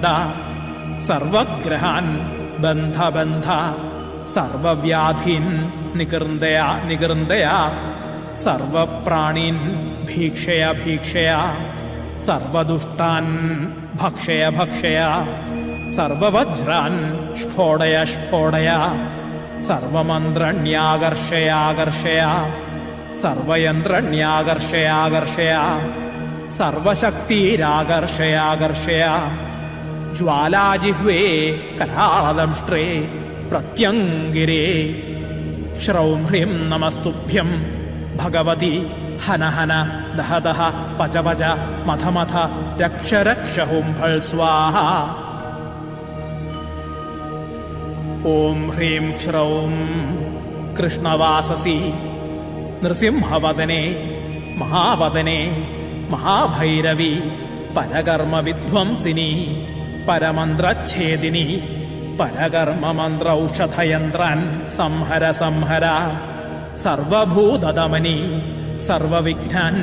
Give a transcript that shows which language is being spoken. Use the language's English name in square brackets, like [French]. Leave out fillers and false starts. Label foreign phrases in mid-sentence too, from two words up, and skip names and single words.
[Sanskrit] സർവഗ്രഹാൻ ബന്ധ ബന്ധ സർവവ്യാധീൻ നികൃന്ദയ നികൃന്ദയ സർവപ്രാണീൻ ഭീക്ഷയ ഭീക്ഷയ സർവദുഷ്ടാൻ ഭക്ഷയ ഭക്ഷയ സർവവജ്രാൻ സ്ഫോടയ സ്ഫോടയ സർവമന്ത്രണ്യാകർഷയാകർഷയ സർവയന്ത്രണ്യാകർഷയാകർഷയ സർവശക്തിരാകർഷയാകർഷയ ജ്വാലാജിഹ്വേ കരാളദംഷ്ട്രേ പ്രത്യംഗിരേ श्रौं ह्रीं नमस्तुभ्यं भगवति हन हन दह दह पच पच मथ मथ रक्ष रक्ष हुं फट् स्वाहा। ॐ ह्रीं श्रौं कृष्णवाससि नृसिंहवदने महावदने महाभैरवी परकर्मविध्वंसिनी परमन्त्रच्छेदिनी परकर्ममन्त्रौषधयन्त्रान् संहर संहर सर्वभूतदमनी सर्वविघ्नान्